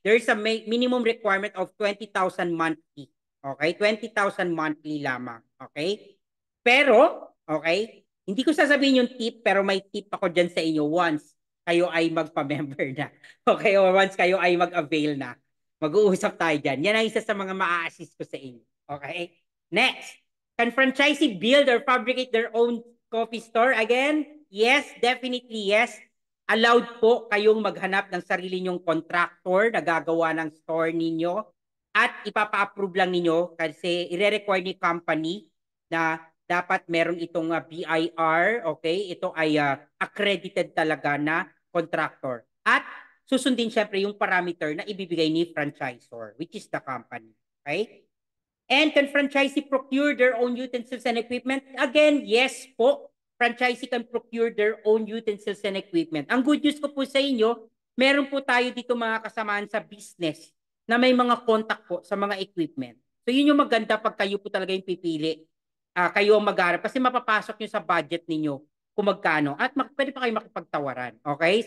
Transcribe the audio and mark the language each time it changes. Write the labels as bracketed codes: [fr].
[en] There is a minimum requirement of 20,000 monthly. Okay? 20,000 monthly lamang. Okay? [tl] Pero, okay, hindi ko sasabihin yung tip, pero may tip ako dyan sa inyo once kayo ay magpa-member na. Okay? O once kayo ay mag-avail na. Mag-uusap tayo dyan. Yan ang isa sa mga maa-assist ko sa inyo. [en] Okay? Next. Can franchisee build or fabricate their own coffee store? Again, yes, definitely yes. [tl] Allowed po kayong maghanap ng sarili nyong contractor na gagawa ng store ninyo at ipapa-approve lang ninyo kasi ire-require ni company na dapat meron itong BIR, okay? Ito ay accredited talaga na contractor. At susundin syempre yung parameter na ibibigay ni franchisor, [en] which is the company, [tl] okay? [en] And can franchisee procure their own utensils and equipment? Again, yes po. Franchisee can procure their own utensils and equipment. [tl] Ang good news ko po sa inyo, meron po tayo dito mga kasamaan sa business na may mga contact po sa mga equipment. So yun yung maganda pag kayo po talaga yung pipili. Kayo ang mag-arap kasi mapapasok nyo sa budget ninyo kung magkano at pwede pa kayo makipagtawaran. Okay?